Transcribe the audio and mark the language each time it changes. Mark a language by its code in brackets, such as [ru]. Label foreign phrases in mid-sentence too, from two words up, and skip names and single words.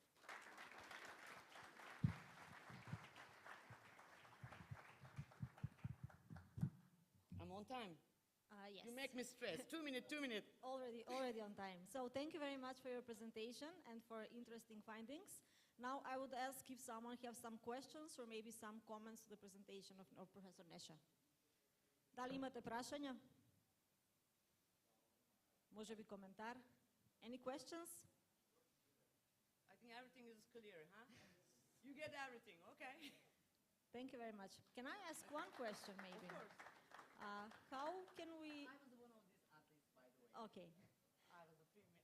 [en] I'm on time. Yes. You make me stress. 2 minutes, 2 minutes. Already on time. So thank you very much for your presentation and for interesting findings. Now I would ask if someone has some questions or maybe some comments to the presentation of Professor Neša. [mk] Da li imate prašanja? [bg] Може би коментар? [en] Any questions? I think everything is clear, huh? You get everything, okay? Thank you very much. Can I ask one question, maybe? Of course. How can we... I was one of these athletes, by the way. Okay. I was a female.